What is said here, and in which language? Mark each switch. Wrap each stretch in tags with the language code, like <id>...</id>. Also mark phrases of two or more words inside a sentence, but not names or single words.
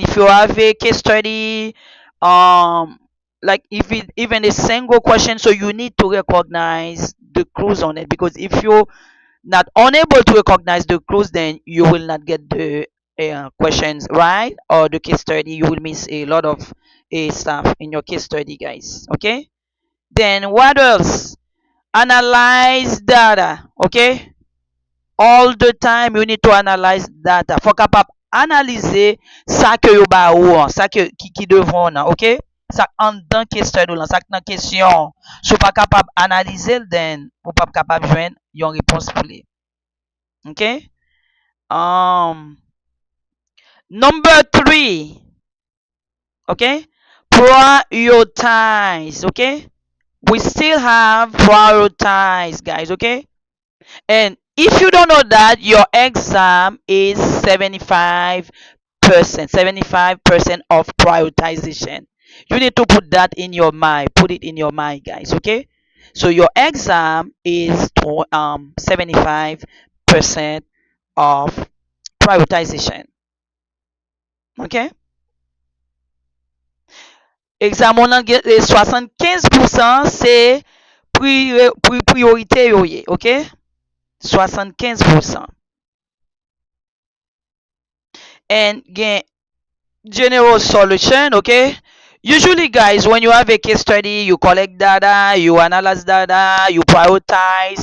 <en>If you have a case study, like if it even a single question, so you need to recognize the clues on it, because if you're not unable to recognize the clues, then you will not get the questions right, or the case study you will miss a lot of stuff in your case study guys. Okay, then what else? Analyze data. Okay, all the time you need to analyze data.</en> <ht>Faut capable analyser ça que yo ba ou an, ça que qui devant nan, OK? Ça en dans question là, ça dans question. Si pas capable analyser, then ou pas capable joindre yon réponse pour lui.</ht> <en>OK? Number 3. OK? Prioritize. OK? We still have prioritize, guys. Okay, and if you don't know that, your exam is 75%, 75% of prioritization. You need to put that in your mind. Put it in your mind, guys. Okay, so your exam is 75% of prioritization.</en> <ht>Okay, exam on a 75% c'est priorité yo ye.</ht> <en>Okay, 75%. And again, general solution. Okay, usually guys, when you have a case study, you collect data, you analyze data, you prioritize.</en>